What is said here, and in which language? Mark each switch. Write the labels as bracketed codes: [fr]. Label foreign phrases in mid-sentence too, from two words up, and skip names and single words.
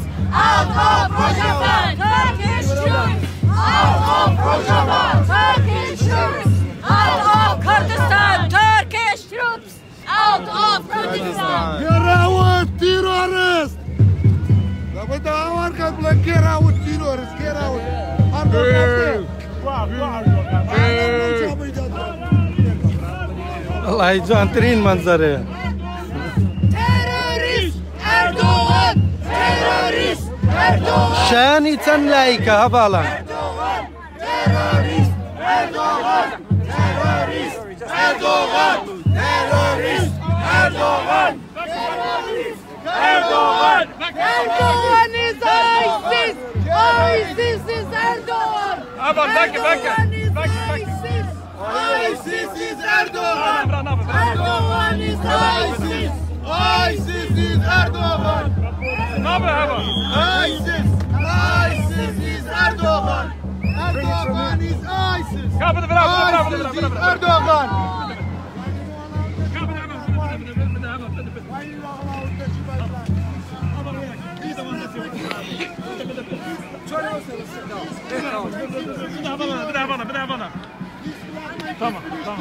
[en] Out of Rojhelat, Turkish troops! Out of Rojhelat, Turkish troops! Out of Kurdistan, Turkish troops! Out of Kurdistan! Get out, terrorists! Get out, terrorists! Get out! [ckb] والله جوانترین منظره. [en] Terrorist! Erdoğan! Terrorist! Erdoğan! [ckb] شانی چەند لایکە هەباڵە. [en] Terrorist! Erdoğan! Terrorist! Erdoğan! Terrorist! Erdoğan! Terrorist! Erdoğan! Erdoğan is ISIS! ISIS is Erdoğan! Erdoğan is ISIS! ISIS is Erdoğan! Erdoğan is ISIS! ISIS is Erdoğan! ISIS! ISIS is Erdoğan! Erdoğan is ISIS! ISIS is Erdoğan! [tr] Tamam, tamam.